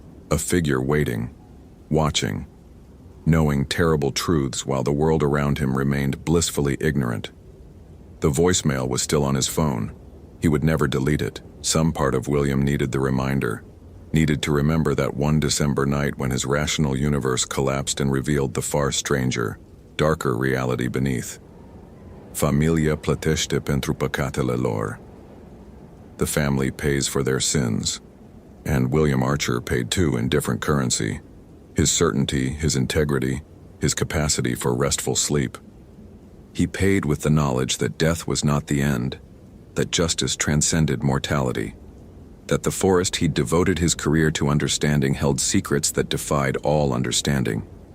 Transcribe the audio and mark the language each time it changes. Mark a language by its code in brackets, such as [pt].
[en] A figure waiting, watching, knowing terrible truths while the world around him remained blissfully ignorant. The voicemail was still on his phone. He would never delete it. Some part of William needed the reminder, needed to remember that one December night when his rational universe collapsed and revealed the far stranger, darker reality beneath. [ro] Familia plătește pentru păcatele lor. [en] The family pays for their sins. And William Archer paid too in different currency. His certainty, his integrity, his capacity for restful sleep. He paid with the knowledge that death was not the end, that justice transcended mortality, that the forest he'd devoted his career to understanding held secrets that defied all understanding.